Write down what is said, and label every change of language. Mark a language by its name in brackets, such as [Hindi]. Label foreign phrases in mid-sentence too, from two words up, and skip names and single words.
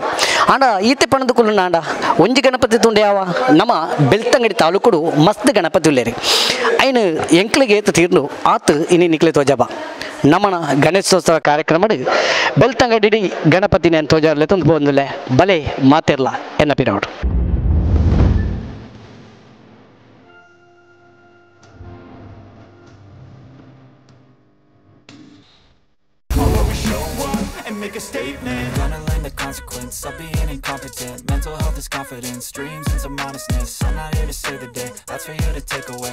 [Tulu] ಆಂಡ ಈತೆ ಪಣದ ಕುಲ್ಲ ಆಂಡ ಒಂಜಿ ಗಣಪತಿ ತುಂಡು ಯಾವ ನಮ್ಮ ಬೆಳ್ತಂಗಡಿ ತಾಲೂಕುಡು ಮಸ್ತ್ ಗಣಪತಿ ಉಳ್ಳೇರಿ. ಐನು ಎಂಕ್ಲಿಗೆ ಏತು ತೀರ್ನು ಆತು ಇನ್ನು ನಿಕ್ಲೆ ತೋಜಬ ನಮ್ಮನ ಗಣೇಶೋತ್ಸವ ಕಾರ್ಯಕ್ರಮ ಬೆಳ್ತಂಗಡಿ ಗಣಪತಿನ ತೋಜಾರ್ಲೆ ತಂದು ಬಂದುಲೆ ಬಲೆ ಮಾತಿರ್ಲ ಎನ್ನ ಪಿರವಡು. [English] Make a statement, gonna learn the consequence of being incompetent. Mental health is confidence, dreams and some honestness. I'm not here to save the day, that's for you to take away.